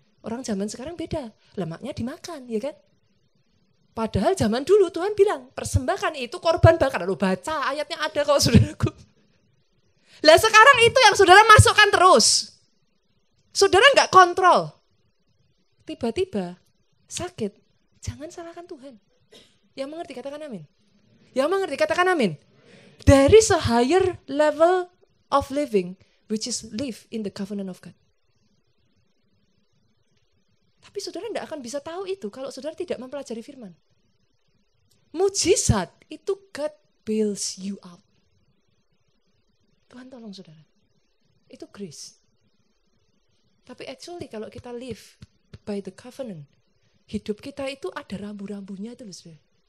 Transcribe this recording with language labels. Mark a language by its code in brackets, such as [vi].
[id] Orang zaman sekarang beda, lemaknya dimakan, ya kan? Padahal zaman dulu Tuhan bilang, persembahkan itu korban bakar. Lalu baca ayatnya ada kok saudaraku. Lah sekarang itu yang saudara masukkan terus. Saudara nggak kontrol. Tiba-tiba sakit, jangan salahkan Tuhan. Yang mengerti katakan amin. Yang mengerti katakan amin. [en] There is a higher level of living, which is live in the covenant of God. [id] Tapi saudara tidak akan bisa tahu itu kalau saudara tidak mempelajari firman. Mujizat itu [en] God bails you out. [id] Tuhan tolong saudara. Itu grace. Tapi actually kalau kita [en] live by the covenant, [id] hidup kita itu ada rambu-rambunya itu loh saudara.